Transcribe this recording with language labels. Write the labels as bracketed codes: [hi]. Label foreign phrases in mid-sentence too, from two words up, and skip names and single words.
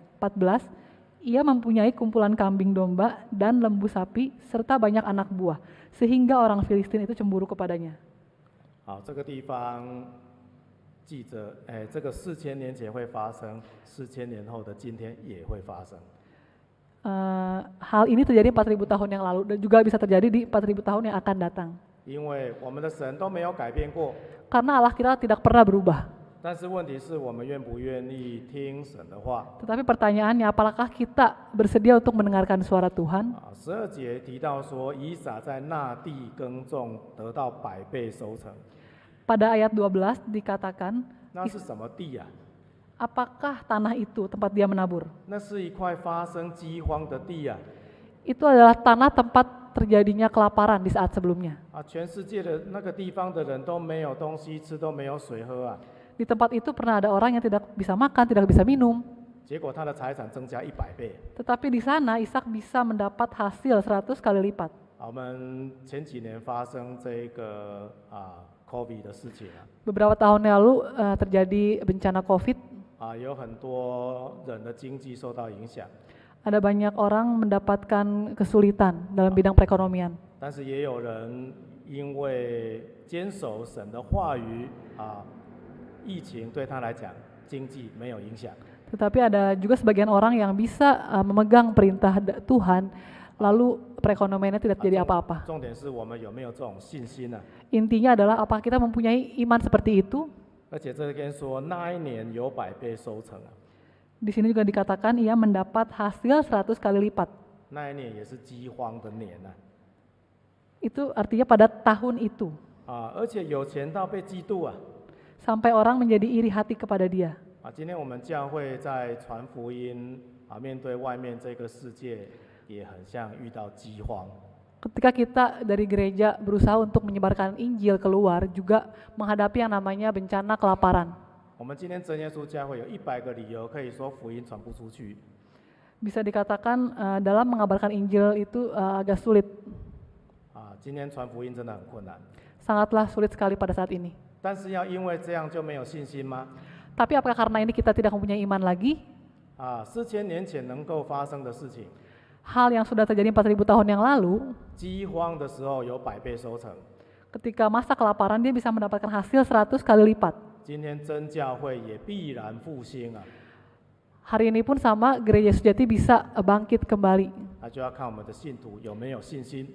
[id] 14, ia mempunyai kumpulan kambing domba dan lembu sapi serta banyak anak buah, sehingga orang Filistin itu cemburu kepadanya. [zh] 好，这个地方记着，这个4000年前会发生，4000年后的今天也会发生。 [id] Hal ini terjadi 4000 tahun yang lalu dan juga bisa terjadi di 4000 tahun yang akan datang. [zh] 因为我们的神都没有改变过， [id] Karena Allah kita tidak pernah berubah. [zh] 但是问题是我们愿不愿意听神的话。 [id] Tetapi pertanyaannya, apakah kita bersedia untuk mendengarkan suara Tuhan? [zh] 12 节提到说，以撒在那地耕种，得到100倍收成。 [id] Pada ayat 12 dikatakan, [zh] 那是什么地啊？ [id] apakah tanah itu tempat dia menabur? [zh] 那是一块发生饥荒的地啊！ [id] Itu adalah tanah tempat terjadinya kelaparan di saat sebelumnya. [zh] 全世界的那个地方的人都没有东西吃，都没有水喝啊！ [id] Di tempat itu pernah ada orang yang tidak bisa makan, tidak bisa minum. [zh] 结果他的财产增加100倍。 [id] Tetapi di sana Ishak bisa mendapat hasil 100 kali lipat. [zh] 我们前几年发生这个COVID 的事情啊， [id] Beberapa tahun lalu terjadi bencana COVID. [zh] 有很多人的经济受到影响， [id] Ada banyak orang mendapatkan kesulitan dalam bidang perekonomian. [zh] 但是也有人因为坚守神的话语疫情对他来讲经济没有影响。 [id] Tetapi ada juga sebagian orang yang bisa memegang perintah Tuhan, lalu perekonomiannya tidak terjadi apa-apa. [zh] 重点是我们有没有这种信心呢？ [id] Intinya adalah apakah kita mempunyai iman seperti itu? [zh] 而且这边说那一年有100倍收成啊， [id] Di sini juga dikatakan ia mendapat hasil 100 kali lipat. [zh] 那一年也是饥荒的年啊， [id] Itu artinya pada tahun itu. [zh] 而且有钱到被嫉妒啊。 [id] Sampai orang menjadi iri hati kepada dia. [zh] 今天我们教会在传福音面对外面这个世界，也很像遇到饥荒。 [id] Ketika kita dari gereja berusaha untuk menyebarkan Injil keluar, juga menghadapi yang namanya bencana kelaparan. [zh] 我们今天真耶稣教会有100个理由可以说福音传不出去。 [id] Bisa dikatakan dalam mengabarkan Injil itu agak sulit. [zh] 今天传福音真的很困难。 [id] Sangatlah sulit sekali pada saat ini. [zh] 但是要因为这样就没有信心吗？ [id] Tapi apakah karena ini kita tidak mempunyai iman lagi? [zh] 4000 年前能够发生的事情， [id] Hal yang sudah terjadi 4000 tahun yang lalu, [zh] 饥荒的时候有100倍收成。 [id] ketika masa kelaparan dia bisa mendapatkan hasil 100 kali lipat. [zh] 今天真教会也必然复兴啊， [id] Hari ini pun sama, gereja sejati bisa bangkit kembali. [zh] 那就要看我们的信徒有没有信心。